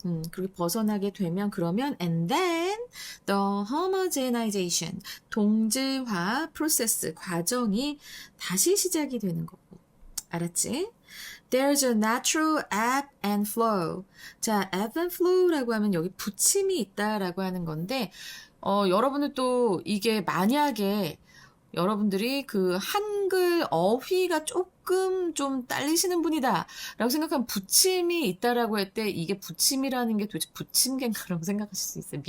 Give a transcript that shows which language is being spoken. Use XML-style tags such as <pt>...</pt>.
<ko>그렇게 벗어나게 되면 그러면</ko> <en>and then the homogenization,</en> <ko>동질화 프로세스, 과정이 다시 시작이 되는 거고. 알았지?</ko> <en>There's a natural ebb and flow.</en> <ko>자, ebb and flow라고 하면 여기 부침이 있다라고 하는 건데, 여러분들 또 이게 만약에 여러분들이 그 한글 어휘가 조금 좀 딸리시는 분이다 라고 생각하면 부침이 있다라고 할 때 이게 부침이라는 게 도대체 부침개인가라고 생각하실 수 있어요.</ko>